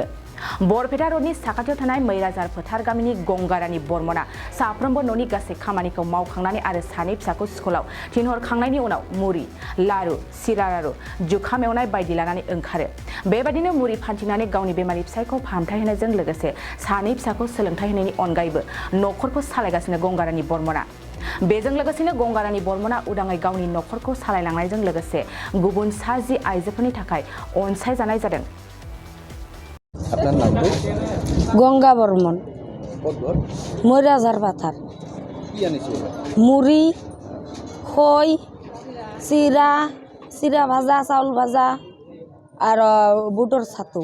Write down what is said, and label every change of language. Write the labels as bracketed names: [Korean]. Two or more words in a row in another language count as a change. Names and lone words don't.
[Bodo] बरपेटा रडनि साखाथियाव थानाय मैराजार फोथार गामिनि गंगारानि बर्मना साफ्रोमबो न'नि गासै खामानिखौ मावखांनानै आरो सानै फिसाखौ स्कुलाव थिनहरखांनायनि उनाव मुरि लारु सिरा लारु जुखाम एवनाय बायदि लानानै ओंखारो बेबायदिनो मुरि फानथिंनानै गावनि बेमारि फिसायखौ फाहामथाय होनायजों लोगोसे सानै फिसाखौ सोलोंथाय होनायनि अनगायैबो नखरखौ सालायगासिनो गंगारानि बर्मना बेजों लोगोसेनो गंगारानि बर्मना उदाङै गावनि नखरखौ सालायलांनायजों लोगोसे गुबुन सा 10 आइजोफोरनि थाखाय अनसायजानाय जादों [Assamese] আপনার নামটো গঙ্গা বর্মন ক'ত ঘৰ মৈৰাজাৰ পাথাৰ কি আনিছে মুড়ি খৈ চিৰা চিৰা ভাজা চাউল ভাজা আৰু বুটৰ ছাতু